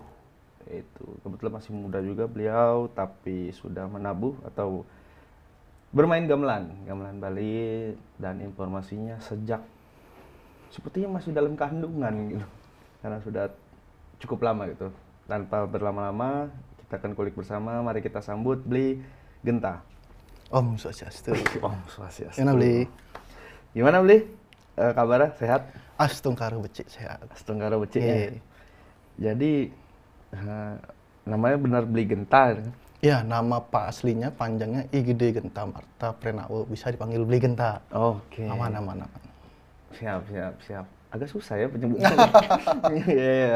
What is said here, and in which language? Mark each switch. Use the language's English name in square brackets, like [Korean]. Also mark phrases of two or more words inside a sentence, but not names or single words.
[Indonesian] Itu kebetulan masih muda juga beliau, tapi sudah menabuh atau bermain gamelan Bali, dan informasinya sejak sepertinya masih dalam kandungan gitu. Karena sudah cukup lama gitu. Tanpa berlama-lama, kita akan kulik bersama. Mari kita sambut Bli Genta. [Balinese] Om Swastiastu. Om Swastiastu. [Indonesian] Gimana Bli? Gimana Bli? Kabarnya sehat? [Balinese] Astungkara becik sehat. Astungkara becik ya. [Indonesian] Jadi namanya benar Bli Genta. Ya, nama Pak aslinya panjangnya I Gede Genta Marta Prenawo, bisa dipanggil Bli Genta. Oke. Aman. Siap. Agak susah ya penyebutannya. Iya.